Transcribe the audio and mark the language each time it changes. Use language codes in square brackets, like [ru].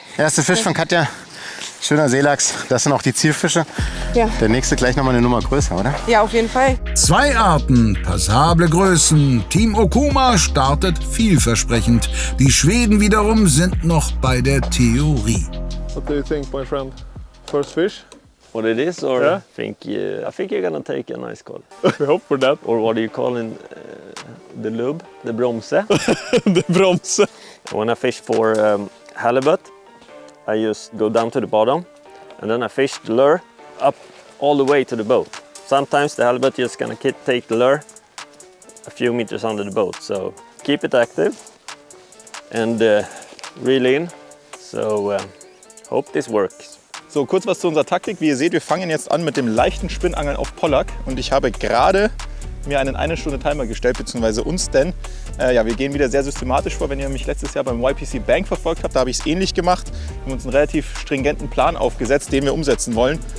[de] Erster Fisch von Katja. Schöner Seelachs. Das sind auch die Zielfische. Ja. Der nächste gleich noch mal eine Nummer größer, oder? Ja, auf jeden Fall. 2 Arten, passable Größen. Team Okuma startet vielversprechend. Die Schweden wiederum sind noch bei der Theorie. [en] What do you think, my friend? First fish? What it is, or Yeah. I think you're gonna take a nice cod. We hope for that. Or what do you call in the lube? The bromse. The bronze. When I fish for halibut, I just go down to the bottom and then I fish the lure up all the way to the boat. Sometimes the halibut just gonna take the lure a few meters under the boat. So keep it active and reel in. So hope this works. [de] So, kurz was zu unserer Taktik. Wie ihr seht, wir fangen jetzt an mit dem leichten Spinnangeln auf Pollack. Und ich habe gerade mir einen 1-Stunde-Timer gestellt, beziehungsweise uns, denn ja, wir gehen wieder sehr systematisch vor. Wenn ihr mich letztes Jahr beim YPC Bank verfolgt habt, da habe ich es ähnlich gemacht. Wir haben uns einen relativ stringenten Plan aufgesetzt, den wir umsetzen wollen.